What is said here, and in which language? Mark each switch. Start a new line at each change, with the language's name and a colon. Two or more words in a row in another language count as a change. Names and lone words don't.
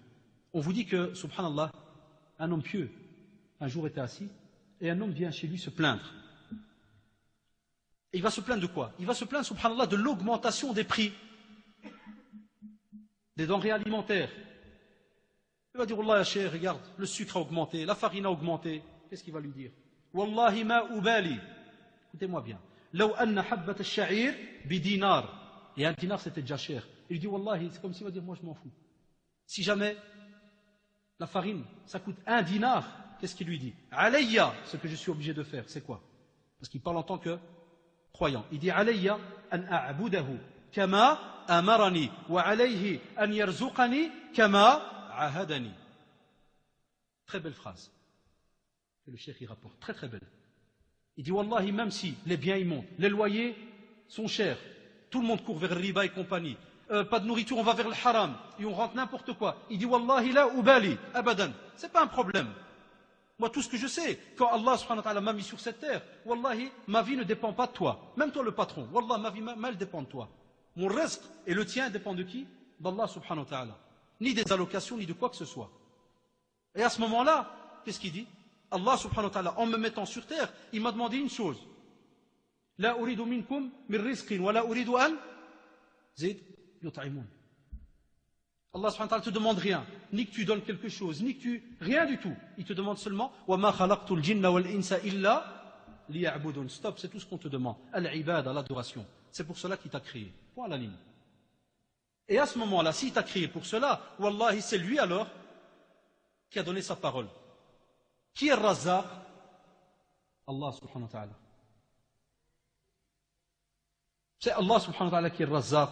French: On vous dit que, subhanallah, un homme pieux, un jour était assis, et un homme vient chez lui se plaindre. Et il va se plaindre de quoi? Il va se plaindre, subhanallah, de l'augmentation des prix des denrées alimentaires. Il va dire, Wallah,
Arabic: يا شيخ,
French: regarde, le sucre a augmenté, la farine a augmenté. Qu'est-ce qu'il va lui dire?
Arabic: والله ما أبالي.
French: Écoutez-moi bien.
Arabic: لو أن حبة الشعير ب دينار.
French: Et un dinar, c'était déjà cher. Il lui dit, Wallahi, c'est comme s'il va dire, moi je m'en fous. Si jamais la farine, ça coûte 1 dinar, qu'est-ce qu'il lui dit? Alayya, ce que je suis obligé de faire, c'est quoi? Parce qu'il parle en tant que croyant. Il dit,
Arabic: علي أن أعبده كما أمرني وعليه أن يرزقني كما عاهدني.
French: Très belle phrase. Et le cheikh il rapporte, très très belle. Il dit, Wallahi, même si les biens ils montent, les loyers sont chers, tout le monde court vers le riba et compagnie, pas de nourriture, on va vers le haram, et on rentre n'importe quoi. Il dit,
Arabic: والله لا أبالي أبدا,
French: c'est pas un problème. Moi, tout ce que je sais, quand Allah
Arabic: سبحانه وتعالى
French: m'a mis sur cette terre, Wallahi, ma vie ne dépend pas de toi. Même toi le patron, Wallah, ma vie, elle dépend de toi. Mon reste et le tien dépend de qui? D'Allah
Arabic: سبحانه وتعالى.
French: Ni des allocations, ni de quoi que ce soit. Et à ce moment-là, qu'est-ce qu'il dit? Allah
Arabic: سبحانه وتعالى,
French: en me mettant sur terre, il m'a demandé une chose.
Arabic: لا أريد منكم من رزق ولا أريد أن زد يطعمون.
French: Allah
Arabic: سبحانه وتعالى
French: te demande rien, ni que tu donnes quelque chose, ni que tu... Rien du tout. Il te demande seulement
Arabic: وما خلقت الجن والإنس إلا ليعبدون.
French: Stop, c'est tout ce qu'on te demande. Al-ibada, l'adoration. C'est pour cela qu'il t'a créé. Point à la ligne. Et à ce moment-là, s'il t'a créé pour cela, wallahi, c'est lui alors qui a donné sa parole. Qui est Razzaq? Allah
Arabic: سبحانه وتعالى.
French: C'est Allah
Arabic: سبحانه وتعالى
French: qui est Razzaq.